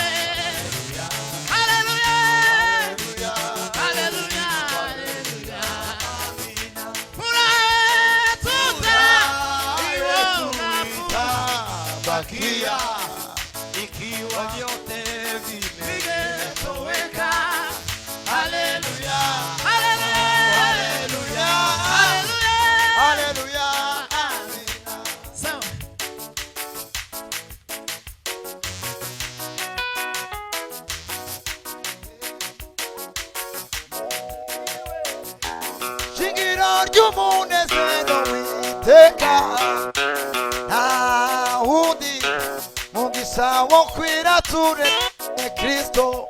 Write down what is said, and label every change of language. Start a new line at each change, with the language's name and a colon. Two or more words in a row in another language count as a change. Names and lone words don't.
Swahili: Haleluya. Haleluya. Haleluya. Furaha tutaiona Bakia ikiwa vyote vimetoweka. Haleluya. Haleluya. Haleluya. Haleluya. Haleluya. Amina. Sawa.
Kinyarwanda: Shingiro ry'umunezero w'iteka Dawudi mugisha wo kwirature Kristo